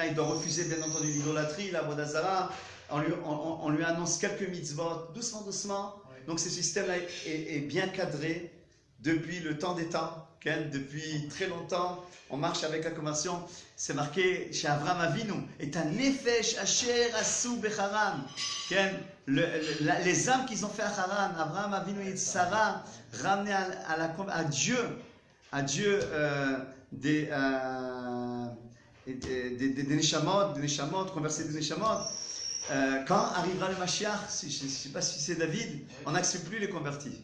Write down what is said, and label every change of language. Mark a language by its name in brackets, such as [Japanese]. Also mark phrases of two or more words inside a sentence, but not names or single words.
[French] Il doit refuser bien entendu l'idolâtrie, la [Hebrew] עבודה זרה. [French] On lui annonce quelques mitzvot, doucement, doucement. Donc ce système-là est bien cadré depuis le temps des temps. Depuis très longtemps, on marche avec la conversion. C'est marqué chez Avraham Avinu, et un [Hebrew] נפש אשר עשו בחרן. [French] Les âmes qu'ils ont fait à Haran, Avraham Avinu et Sarah, ramenés à Dieu des neshamot, converser des neshamot. Quand arrivera le Mashiach, je ne sais pas si c'est David, on n'accepte plus les convertis.